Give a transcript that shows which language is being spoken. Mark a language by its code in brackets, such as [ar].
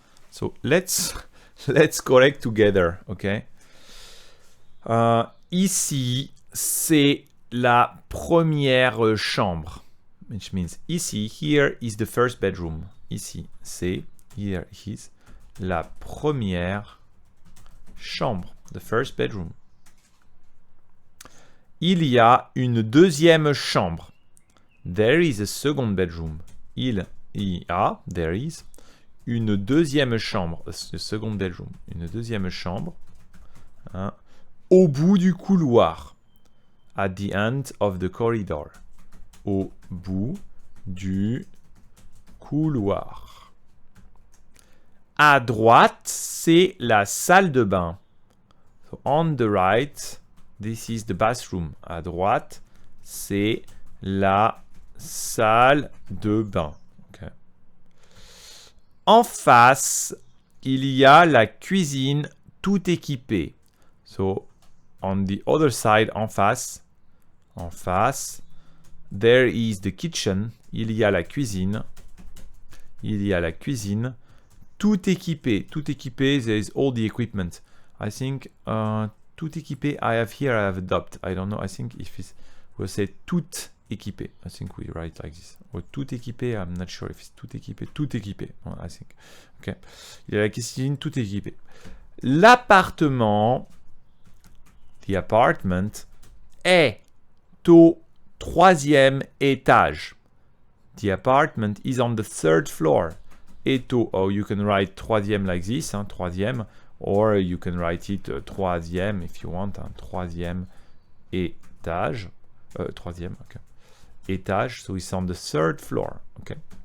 [en] So let's correct together, okay? [fr] Ici, c'est la première chambre. [en] Which means ici, here is the first bedroom. [fr] Ici, c'est, [en] here is [fr] la première chambre. [en] The first bedroom. [fr] Il y a une deuxième chambre. [en] There is a second bedroom. [fr] Il y a, [en] there is, [fr] une deuxième chambre. [en] A second bedroom. [fr] Une deuxième chambre. Hein, au bout du couloir. [en] At the end of the corridor. [fr] Au bout du couloir. À droite, c'est la salle de bain. [en] So on the right, this is the bathroom. [fr] À droite, c'est la salle de bain. Okay. En face, il y a la cuisine tout équipée. [en] So, on the other side, [fr] en face, [en] there is the kitchen. [fr] Il y a la cuisine. Il y a la cuisine tout équipée. Tout équipée, [en] there is all the equipment. I think [fr] tout équipé, [en] I have a dot. I don't know. I think if it's, we'll say [fr] tout équipé. [en] I think we write like this. Or [fr] tout équipé, [en] I'm not sure if it's tout équipé. Tout équipé, I think. Okay. [fr] Il y a la cuisine tout équipée. L'appartement, [en] the apartment, [fr] est au 3e étage. [en] The apartment is on the 3rd floor. [fr] Est au, [en] oh, you can write 3e like this, hein, 3e. Or you can write it 3e if you want, hein, [fr] 3e étage. [en] 3e, ok. Étage, so it's on the 3rd floor, ok.